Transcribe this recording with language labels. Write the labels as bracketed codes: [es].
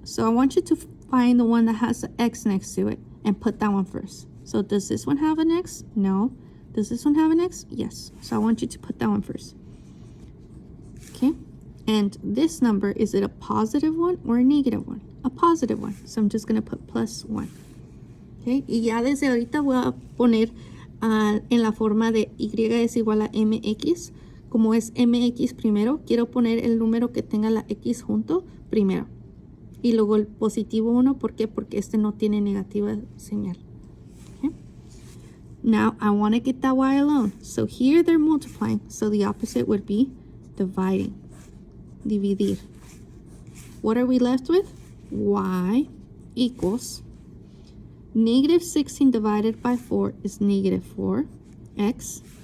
[en] So I want you to find the one that has the x next to it and put that one first. So does this one have an x? No. Does this one have an x? Yes. So I want you to put that one first. Okay. And this number, is it a positive one or a negative one? A positive one. So I'm just going to put plus 1. Okay. [es] Y ya desde ahorita voy a poner en la forma de y es igual a mx. Como es mx primero, quiero poner el número que tenga la x junto primero. Y luego el positivo 1, ¿por qué? Porque este no tiene negativa señal. [en] Okay? Now, I want to get that y alone. So here they're multiplying. So the opposite would be dividing. Dividir. What are we left with? Y equals negative 16 divided by 4 is negative 4x.